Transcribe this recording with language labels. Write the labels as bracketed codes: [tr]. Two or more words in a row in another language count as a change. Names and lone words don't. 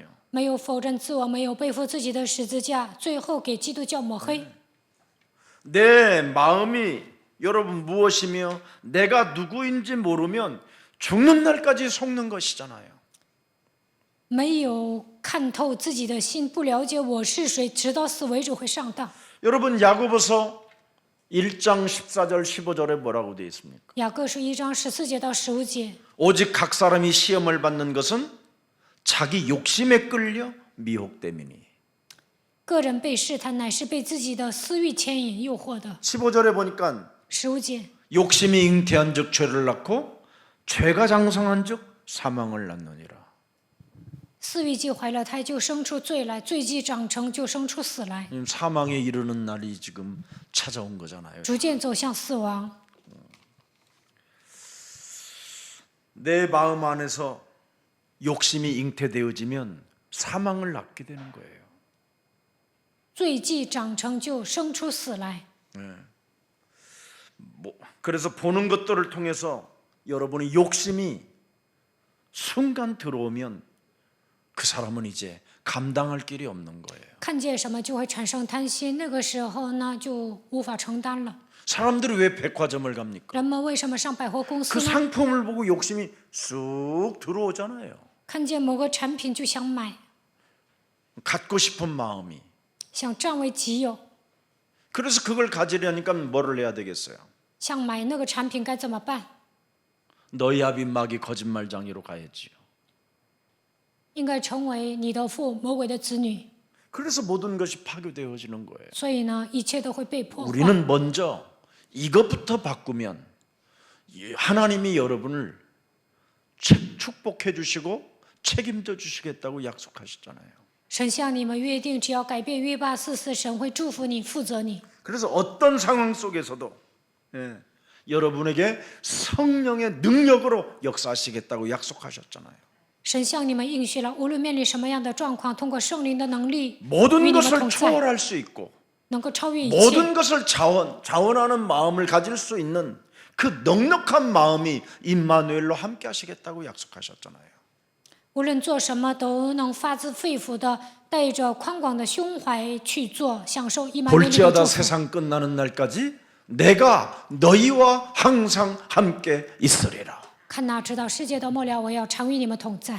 [zh] 没有否认自我，没有背负自己的十字架，最后给基督教抹黑。 [ko] 내 마음이 여러분 무엇이며 내가 누구인지 모르면 죽는 날까지 속는 것이잖아요. [zh] 没有看透自己的心，不了解我是谁，直到死为止会上当。 [ko] 여러분 야고보서 1장 14절 15절에 뭐라고 되어 있습니까? [zh] 雅各书1章14节到15节， [ko] 오직 각 사람이 시험을 받는 것은 자기 욕심에 끌려 미혹됨이니. [zh] 个人被试探，乃是被自己的私欲牵引诱惑的。 [ko] 15절에 보니까 [zh] 15节， [ko] 욕심이 잉태한즉 죄를 낳고 죄가 장성한즉 사망을 낳느니라. [zh] 四위既怀了胎，就生出罪来；罪既长成，就生出死来， [ko] 사망에 이르는 날이 지금 찾아온 거잖아요. [zh] 逐渐走向死亡。 [ko] 내 마음 안에서 욕심이 잉태되어지면 사망을 낳게 되는 거예요. [zh] 罪既长成，就生出死来。 [ko] 그래서 보는 것들을 통해서 여러분의 욕심이 순간 들어오면 그 사람은 이제 감당할 길이 없는 거예요. [zh] 看见什么就会产生贪心，那个时候呢就无法承担了。 [ko] 사람들이 왜 백화점을 갑니까? [zh] 人们为什么上百货公 [ko] 그 [zh] 司呢？ [ko] 상품을 보고 욕심이 쑥 들어오잖아요. [zh] 看见某个产品就想买， [ko] 갖고 싶은 마음이. [zh] 想占为己有。 [ko] 그래서 그걸 가지려니까 뭐를 해야 되겠어요? [zh] 想买那个产品该怎么办？ [ko] 너희 아비 마귀 거짓말장이로 가야지요. [zh] 应该成为你的父魔鬼的子女。 [ko] 그래서 모든 것이 파괴되어지는 거예요. [zh] 所以呢，一切都会被破坏。 [ko] 우리는 먼저 이것부터 바꾸면 하나님이 여러분을 축복해 주시고 책임져 주시겠다고 약속하셨잖아요. [zh] 神向你们约定，只要改变约八44，神会祝福你，负责你。 [ko] 그래서 어떤 상황 속에서도 여러분에게 성령의 능력으로 역사하시겠다고 약속하셨잖아요. [zh] 神向你们应许了，无论面临什么样的状况，通过圣灵的能力与 [ko] 모든 [zh] 你们 [ko] 것을 [zh] 同在， [ko] 초월할 수 있고 [zh] 能够超越一切。 [ko] 모든 것을 자원하는 마음을 가질 수 있는 그 넉넉한 마음이 임마누엘로 함께 하시겠다고 약속하셨잖아요. [zh] 无论做什么，都能发自肺腑的带着宽广的胸怀去做，享受以马内利的 [ko] 볼지어다 [zh] 祝福。 [ko] 세상 끝나는 날까지 내가 너희와 항상 함께 있으리라. [zh] 看哪，直到世界的末了，我要常与你们同在。